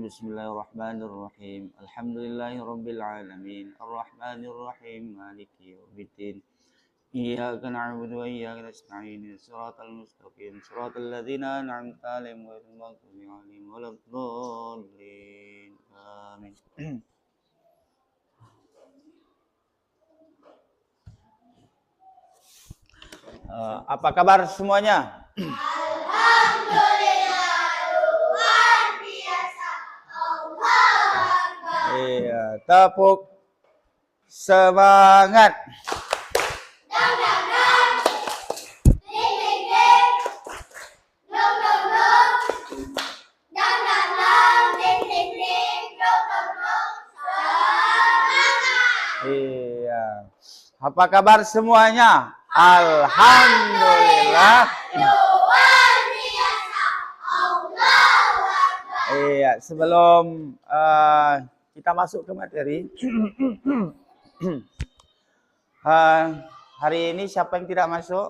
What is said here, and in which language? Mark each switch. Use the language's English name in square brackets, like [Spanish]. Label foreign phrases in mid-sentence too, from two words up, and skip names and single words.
[Arabic] بسم الله الرحمن الرحيم. الحمد لله رب العالمين. الرحمن الرحيم. مالك يوم الدين. إياك نعبد وإياك نستعين. الصراط المستقيم. صراط الذين أنعمت عليهم غير المغضوب عليهم ولا الضالين. [Indonesian] Amin. Apa kabar semuanya? Alhamdulillah, luar biasa. [Arabic] الله أكبر. [Indonesian] Iya, tepuk semangat. Dang dang dang. Ding ding ding. Dong dong dong. Dang dang dang. Ding ding ding. Dong dong dong. Semangat. Iya. Apa kabar semuanya? Alhamdulillah. Luar biasa. [Arabic] الله أكبر. [Indonesian] Iya, sebelum kita masuk ke materi, hari ini siapa yang tidak masuk?